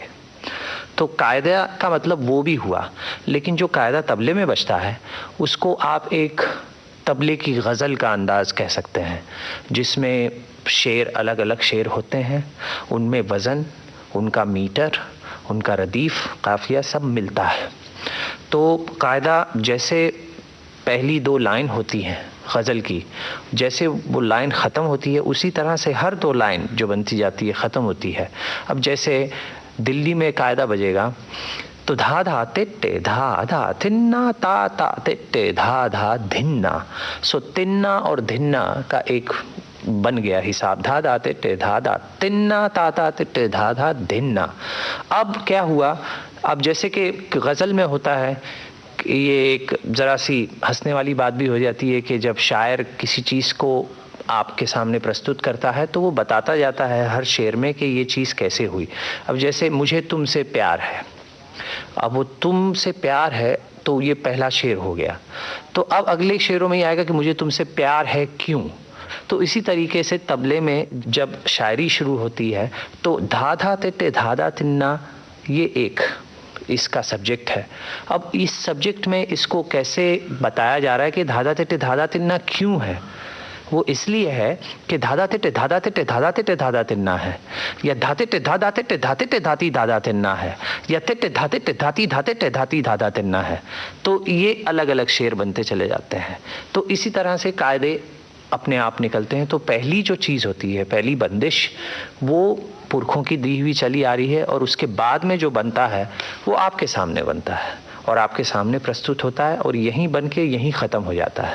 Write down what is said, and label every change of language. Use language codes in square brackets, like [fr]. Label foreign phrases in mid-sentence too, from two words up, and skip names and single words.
[hi] तो कायदा का मतलब वो भी हुआ, लेकिन जो कायदा तबले में बजता है उसको आप एक तबले की गज़ल का अंदाज़ कह सकते हैं, जिसमें शेर अलग अलग शेर होते हैं, उनमें वज़न, उनका मीटर, उनका रदीफ़, काफ़िया सब मिलता है। तो कायदा जैसे पहली 2 लाइन होती हैं गज़ल की, जैसे वो लाइन ख़त्म होती है उसी तरह से हर 2 लाइन जो बनती जाती है ख़त्म होती है। अब जैसे दिल्ली में कायदा बजेगा तो धा धा तिट्टे धा धा थिन्ना ता ता तिट्टे धा धा धिन्ना। सो तिन्ना और धिन्ना का एक बन गया हिसाब, धा धा तिट्टे धा धा तिन्ना ता ता तिट्टे धा धा धिन्ना। अब क्या हुआ, अब जैसे कि गज़ल में होता है ये एक ज़रा सी हंसने वाली बात भी हो जाती है कि जब शायर किसी चीज़ को आपके सामने प्रस्तुत करता है तो वो बताता जाता है हर शेर में कि ये चीज़ कैसे हुई। अब जैसे मुझे तुमसे प्यार है, अब वो तुमसे प्यार है तो ये पहला शेर हो गया। तो अब अगले शेरों में ये आएगा कि मुझे तुमसे प्यार है क्यों। तो इसी तरीके से तबले में जब शायरी शुरू होती है तो धा धा तिट्टे धा धा तिन्ना ये एक इसका सब्जेक्ट है। अब इस सब्जेक्ट में इसको कैसे बताया जा रहा है कि धाधा तिट्टे धाधा तिन्ना क्यों है। वो इसलिए है कि धाधा तिट्टे धाधा तिट्टे धाधा तिट्टे धाधा तिन्ना है, या धातिट्टे धाधा तिट्टे धातिट्टे धाती धाधा तिन्ना है, या तिट्टे धातिट्टे धाती धातिट्टे धाती धाधा तिन्ना है। तो ये अलग अलग शेर बनते चले जाते हैं। तो इसी तरह से कायदे अपने आप निकलते हैं। तो पहली जो चीज़ होती है, पहली बंदिश, वो पुरखों की दी हुई चली आ रही है, और उसके बाद में जो बनता है वो आपके सामने बनता है और आपके सामने प्रस्तुत होता है और यहीं बन के यहीं ख़त्म हो जाता है।